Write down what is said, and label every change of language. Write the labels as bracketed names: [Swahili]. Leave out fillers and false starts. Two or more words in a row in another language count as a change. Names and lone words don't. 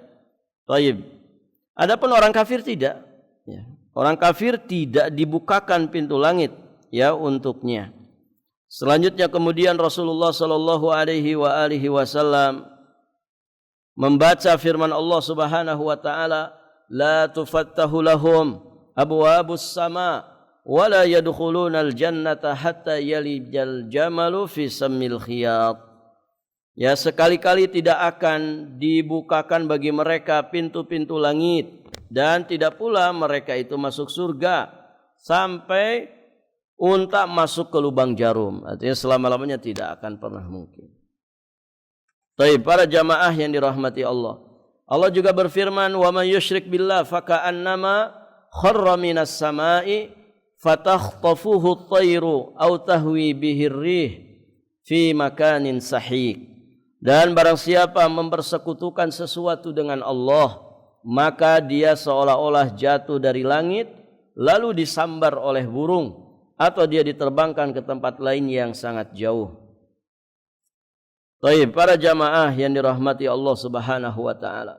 [Indonesian] Baik. Adapun orang kafir tidak, ya. Orang kafir tidak dibukakan pintu langit ya untuknya. Selanjutnya kemudian Rasulullah [Arabic] صلى الله عليه وسلم [Indonesian] membaca firman Allah [Arabic] سبحانه وتعالى لا تفتح لهم أبواب السماء ولا يدخلون الجنة حتى يلج الجمل في سم الخياط. [Indonesian] Ya, sekali-kali tidak akan dibukakan bagi mereka pintu-pintu langit dan tidak pula mereka itu masuk surga sampai unta masuk ke lubang jarum. Artinya selama-lamanya tidak akan pernah mungkin. Baik, para jamaah yang dirahmati Allah. Allah juga berfirman, [Arabic] "ومن يشرك بالله فكأنما خر من السماء فتخطفه الطير أو تهوي به الريح في مكان سحيق." [Indonesian] Dan barang siapa mempersekutukan sesuatu dengan Allah, maka dia seolah-olah jatuh dari langit lalu disambar oleh burung atau dia diterbangkan ke tempat lain yang sangat jauh. Baik, para jamaah yang dirahmati Allah [Arabic] سبحانه وتعالى.